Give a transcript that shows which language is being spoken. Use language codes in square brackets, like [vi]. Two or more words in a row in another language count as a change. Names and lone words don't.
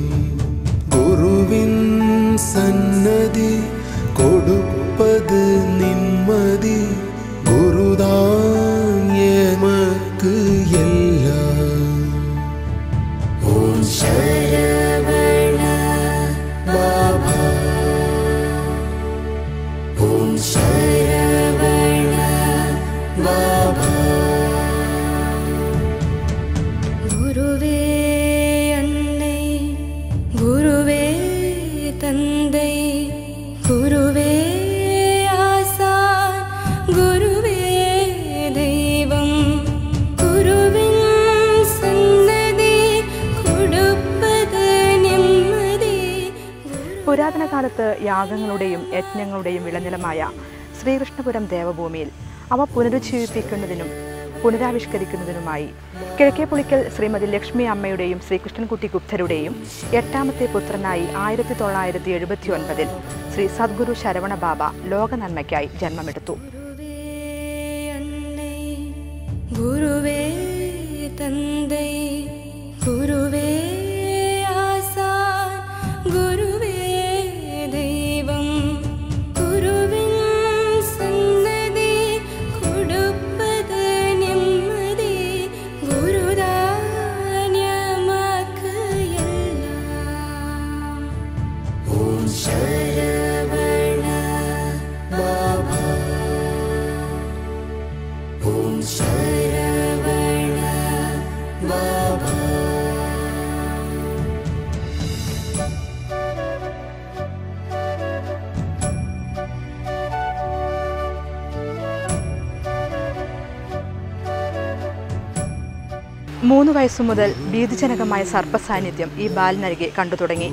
[ta] குருவின் சன்னதி கொடுப்பது நிம்மதி, குருதான் எமக்கு எல்லாம். ഓം ശരവണ ബാബാ, ഓം ശരവണ ബാബാ. குருவே அன்னை, குருவே தந்தை, குருவே ஆசான், குருவே தெய்வம். குருவின் சன்னதி கொடுப்பது நிம்மதி. [ml] പുരാതന കാലത്ത് യാഗങ്ങളുടെയും യജ്ഞങ്ങളുടെയും വിളനിലമായ ശ്രീകൃഷ്ണപുരം ദേവഭൂമിയിൽ അവ പുനരുജ്ജീവിപ്പിക്കുന്നതിനും പുനരാവിഷ്കരിക്കുന്നതിനുമായി കിഴക്കേപ്പുളിക്കൽ ശ്രീമതി ലക്ഷ്മി അമ്മയുടെയും ശ്രീകൃഷ്ണൻകുട്ടി ഗുപ്തരുടെയും 8ാമത്തെ പുത്രനായി 1979 ശ്രീ സദ്ഗുരു ശരവണ ബാബ ലോക നന്മയ്ക്കായി ജന്മമെടുത്തു. [ta] குருவே தந்தை, குருவே ஆசான், குருவே தெய்வம். குருவின் சன்னதி கொடுப்பது நிம்மதி, குருதான் எமக்கு எல்லாம். ஓம் சரவண பாபா, ஓம் சரவண பாபா. [ml] മൂന്ന് വയസ്സു മുതൽ ഭീതിജനകമായ സർപ്പസാന്നിധ്യം ഈ ബാലനരികെ കണ്ടു തുടങ്ങി.